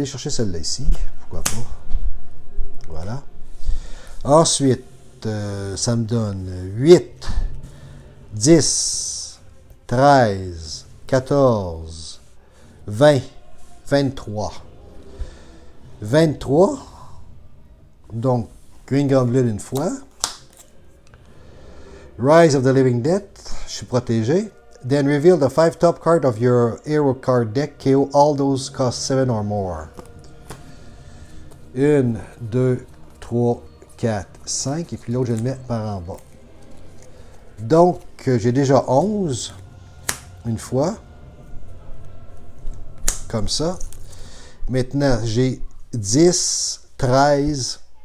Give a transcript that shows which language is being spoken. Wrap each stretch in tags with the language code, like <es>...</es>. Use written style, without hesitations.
<fr>celle-là ici. Pourquoi pas? Voilà. Ensuite, ça me donne 8, 10, 13... 14, 20, 23. 23. Donc, Green Goblin une fois. Rise of the Living Dead. Je suis protégé.</fr> <en>Then reveal the 5 top cards of your hero card deck. KO all those cost 7 or more.</en> <fr>1, 2, 3, 4, 5. Et puis l'autre, je le mets par en bas. Donc, j'ai déjà 11. Une fois. Comme ça. Maintenant, j'ai 10, 13.</fr>